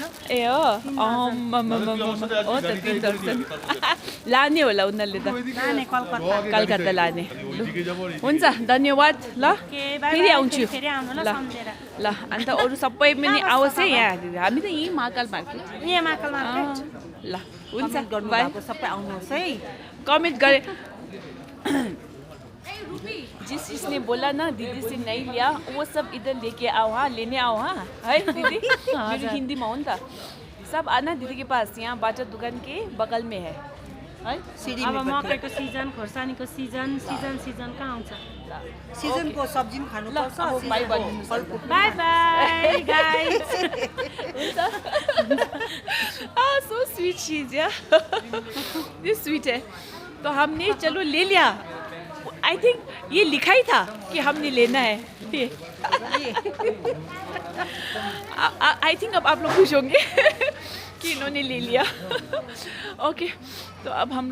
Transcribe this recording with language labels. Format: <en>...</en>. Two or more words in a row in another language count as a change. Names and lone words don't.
<ne>ए हो हो त 3 दर्जन लाने होला उनीहरूले त नाने कलकत्ता कलकत्ता लाने लु, हुन्छ धन्यवाद ल के बाई फेरि आउँछु फेरि आउनु ल ल सम्झेर ल अन्त अरू सबै पनि आओस् है यहाँ हामी त यहीँ महाकाल मार्केट यहाँ महाकाल मार्केट ल हुन्छ गर्नु बाई भएको सबै आउनुहोस् है</ne> <hi>कमेंट करे जिस जिसने बोला ना दीदी से नहीं लिया वो सब इधर लेके आओ हाँ लेने आओ हाँ है दीदी मेरी हिंदी में</hi> <ne>हो नि त</ne> <hi>सब आना दीदी के पास यहाँ बाटा दुकान के बगल में है</hi> <ne>अब मकैको सिजन खोर्सानीको सिजन कहाँ आउँछ सिजनको सब्जी पनि खानुपर्छ अब बाई भनिदिनुहोस् अन्त।</ne> <en>bye bye guys so sweet</en> <hi>चीज यार ये स्वीट है तो हमने चलो ले लिया</hi> <en>I think</en> <hi>ये लिखा ही था कि हमने लेना है ये</hi> <en>I think</en> <hi>अब आप लोग खुश होंगे कि इन्होंने ले लिया ओके तो अब हम</hi>